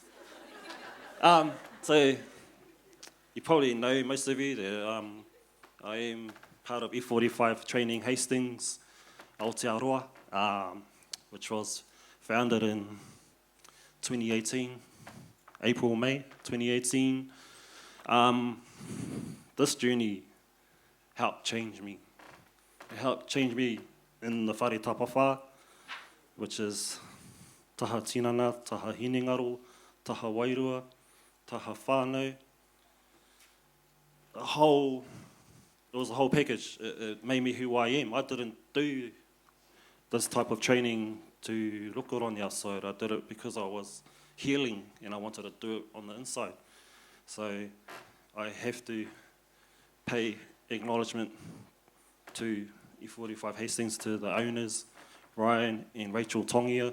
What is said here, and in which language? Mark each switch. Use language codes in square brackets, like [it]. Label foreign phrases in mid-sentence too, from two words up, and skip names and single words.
[en] So, you probably know, most of you, that I am part of F45 Training Hastings, Aotearoa, which was founded in 2018, April, May 2018. This journey helped change me. It helped change me in the [mi] whare tapawha, [en] which is [mi] taha tinana, taha hinengaro, taha wairua, taha whānau. [en] It was a whole package. It made me who I am. I didn't do this type of training to look good on the outside. I did it because I was healing and I wanted to do it on the inside. So I have to pay acknowledgement to E45 Hastings, to the owners, Ryan and Rachel Tongia.